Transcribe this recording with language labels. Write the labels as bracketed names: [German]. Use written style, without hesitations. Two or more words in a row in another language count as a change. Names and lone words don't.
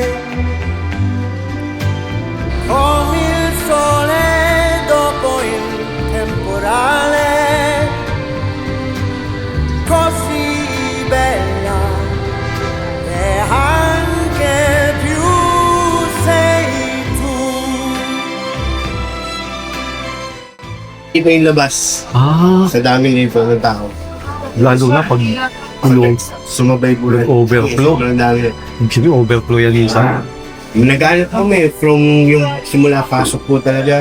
[Italian] come il sole dopo il temporale, così bella e anche più sei tu. [Filipino] Iba yung labas sa dami nito ng tao. Lalo na pag Sumabay po lang. Overflow. Sobrang dami. Sabi, overflow yan minsan. Nag-ano kami from yung simula pasok po talaga.